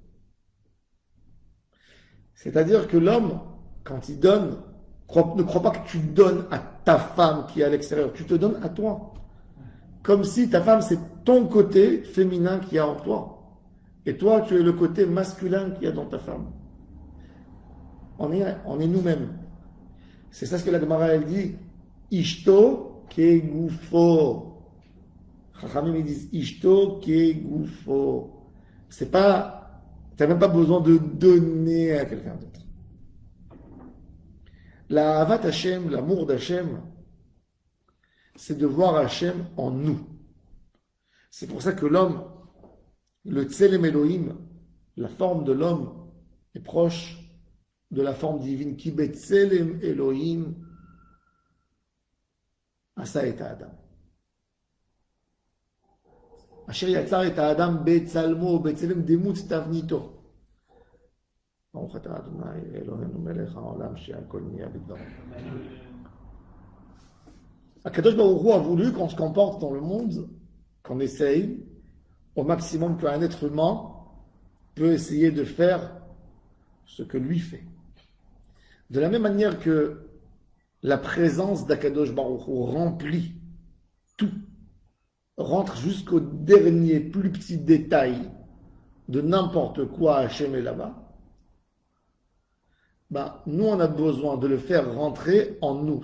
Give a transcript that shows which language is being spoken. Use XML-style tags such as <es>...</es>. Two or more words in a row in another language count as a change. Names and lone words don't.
<fr>C'est-à-dire que l'homme, quand il donne, ne crois pas que tu donnes à ta femme qui est à l'extérieur, tu te donnes à toi. Comme si ta femme, c'est ton côté féminin qui y a en toi. Et toi, tu es le côté masculin qu'il y a dans ta femme. On est nous-mêmes. C'est ça ce que la Gemara elle dit.</fr> <he>אשתו כגופו. Chachamim</he> <fr>ils disent</fr> <he>אשתו כגופו.</he> <fr>C'est pas... Tu n'as même pas besoin de donner à quelqu'un d'autre. La</fr> <he>אהבת השם,</he> <fr>l'amour d'Hashem, c'est de voir Hashem en nous. C'est pour ça que l'homme, le</fr> <he>צלם אלוהים,</he> <fr>la forme de l'homme, est proche de la forme divine.</fr> <he>כי בצלם אלוהים עשה את האדם. אשר יצר את האדם בצלמו, בצלם דמות תבניתו. ברוך אתה אדוני אלוהינו מלך העולם שהכל נהיה בדברו. הקדוש ברוך הוא</he> <fr>a voulu qu'on se comporte dans le monde, qu'on essaye au maximum qu'un être humain peut essayer de faire ce que lui fait. De la même manière que la présence d'</fr> <he>הקדוש ברוך הוא</he> <fr>remplit tout, rentre jusqu'au dernier plus petit détail de n'importe quoi Hachem est là-bas, nous on a besoin de le faire rentrer en nous.</fr>